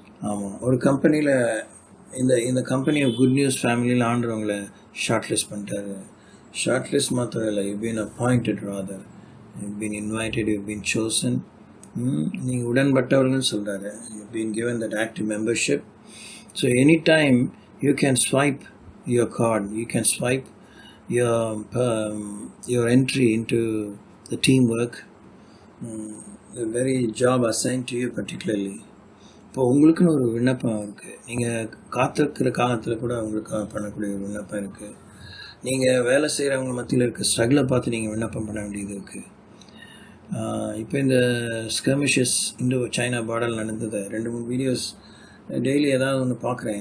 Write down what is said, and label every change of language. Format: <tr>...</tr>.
<ta>ஆமாம், ஒரு கம்பெனியில் இந்த கம்பெனி குட் நியூஸ் ஃபேமிலியில் ஆண்டவங்களை ஷார்ட் லிஸ்ட் பண்ணிட்டாரு.</ta> <en>short list</en> <ta>மாத்திரம் இல்லை,</ta> <en>You been appointed rather, you been invited, you been chosen.</en> <ta>நீங்கள் உடன்பட்டவர்கள் சொல்கிறாரு.</ta> <en>You been given that active membership. So any time you can swipe your card, you can swipe your entry into the teamwork, the very job assigned to you particularly.</en> <ta>இப்போ உங்களுக்குன்னு ஒரு விண்ணப்பம் இருக்குது. நீங்கள் காத்திருக்கிற காலத்தில் கூட உங்களுக்கு பண்ணக்கூடிய ஒரு விண்ணப்பம் இருக்குது. நீங்கள் வேலை செய்கிறவங்க மத்தியில் இருக்க ஸ்ட்ரகிளை பார்த்து நீங்கள் விண்ணப்பம் பண்ண வேண்டியது இருக்குது. இப்போ இந்த ஸ்கர்மிஷஸ் இந்தோ சைனா பார்டர் நடந்தது 2-3 வீடியோஸ் டெய்லி ஏதாவது ஒன்று பார்க்குறேன்.</ta>